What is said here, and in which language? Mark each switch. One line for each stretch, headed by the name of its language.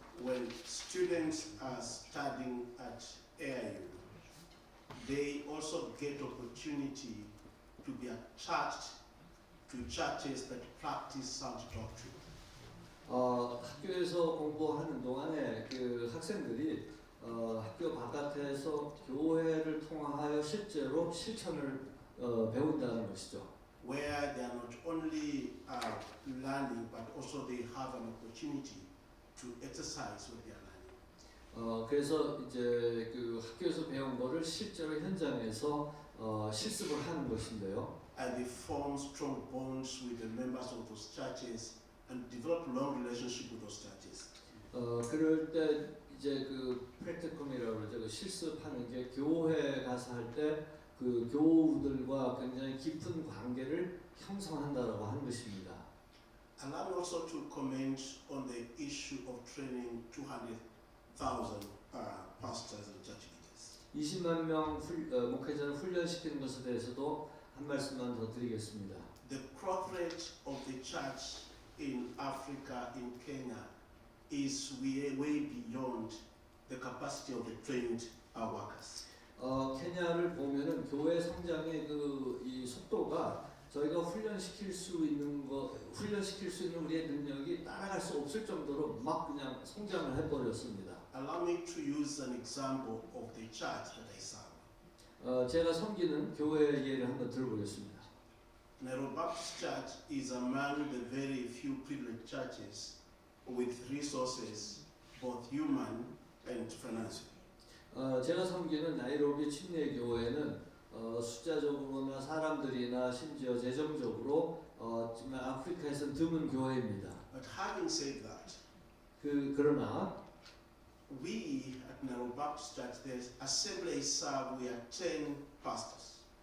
English: When students are studying at AIU, they also get opportunity to be attached to churches that practice sound doctrine.
Korean: 학교에서 공부하는 동안에 그 학생들이 학교 바깥에서 교회를 통하여 실제로 실천을 배운다는 것이죠.
English: Where they are not only learning, but also they have an opportunity to exercise what they are learning.
Korean: 그래서 이제 그 학교에서 배운 거를 실제로 현장에서 실습을 하는 것인데요.
English: And they form strong bonds with the members of those churches and develop long relationship with those churches.
Korean: 그럴 때 이제 그 프랙티컴이라고 그러죠. 그 실습하는 게 교회 가서 할 때 그 교우들과 굉장히 깊은 관계를 형성한다라고 하는 것입니다.
English: Allow me also to comment on the issue of training 200,000 pastors and church leaders.
Korean: 20만 명 목회자를 훈련시키는 것에 대해서도 한 말씀만 더 드리겠습니다.
English: The growth rate of the church in Africa, in Kenya, is way beyond the capacity of the trained workers.
Korean: 케냐를 보면은 교회 성장의 이 속도가 저희가 훈련시킬 수 있는 우리의 능력이 따라갈 수 없을 정도로 막 그냥 성장을 해버렸습니다.
English: Allow me to use an example of the church that I serve.
Korean: 제가 섬기는 교회 예를 한번 들어보겠습니다.
English: Nairobi Baptist Church is among the very few privileged churches with resources, both human and financial.
Korean: 제가 섬기는 나이로비 침례교회는 숫자적으로나 사람들이나 심지어 재정적으로 정말 아프리카에서 드문 교회입니다.
English: But having said that,
Korean: 그러나
English: we at Nairobi Baptist Church, there's assembly serve, we are 10 pastors.